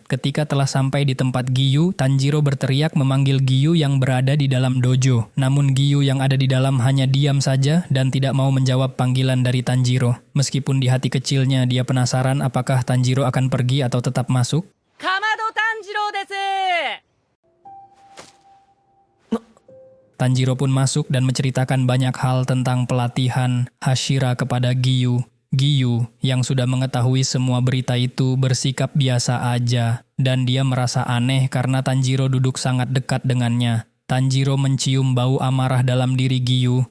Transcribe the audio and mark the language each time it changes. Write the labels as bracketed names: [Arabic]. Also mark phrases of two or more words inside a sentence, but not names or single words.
[Indonesian] Ketika telah sampai di tempat Giyu, Tanjiro berteriak memanggil Giyu yang berada di dalam dojo. Namun Giyu yang ada di dalam hanya diam saja dan tidak mau menjawab panggilan dari Tanjiro. Meskipun di hati kecilnya dia penasaran apakah Tanjiro akan pergi atau tetap masuk. Kamado Tanjiro desu! Tanjiro pun masuk dan menceritakan banyak hal tentang pelatihan Hashira kepada Giyu. Giyu, yang sudah mengetahui semua berita itu, bersikap biasa aja, dan dia merasa aneh karena Tanjiro duduk sangat dekat dengannya. Tanjiro mencium bau amarah dalam diri Giyu.